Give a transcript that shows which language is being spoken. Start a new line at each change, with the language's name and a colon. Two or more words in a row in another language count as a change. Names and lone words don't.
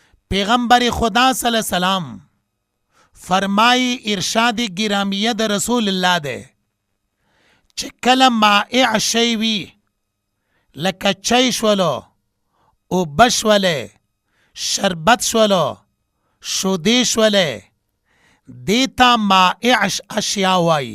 Pashto: پیغمبر خدا
Arabic: صلی اللہ علیہ وسلم
Pashto: فرمائی ارشاد گرامیه د رسول الله ده چې کله مائع شی وي لکه چای شولو اوبه شولې شربت شولو شودې شولې دې ته مائع اشیا وایي.